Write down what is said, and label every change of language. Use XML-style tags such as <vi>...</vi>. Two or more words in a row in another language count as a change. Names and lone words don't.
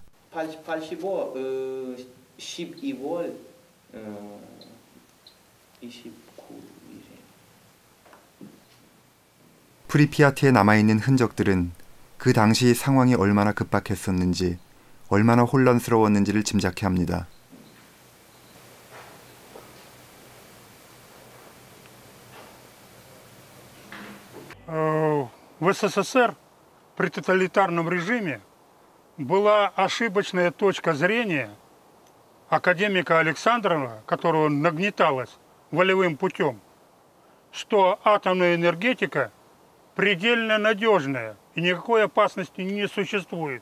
<ko>85, 12월 29일. 프리피아트에 남아있는 흔적들은 그 당시 상황이 얼마나 급박했었는지 얼마나 혼란스러웠는지를 짐작케 합니다.</ko> <ru>В СССР при тоталитарном режиме была ошибочная точка зрения академика Александрова, которого нагнеталось волевым путем, что атомная энергетика предельно надежная и никакой опасности не существует.</ru>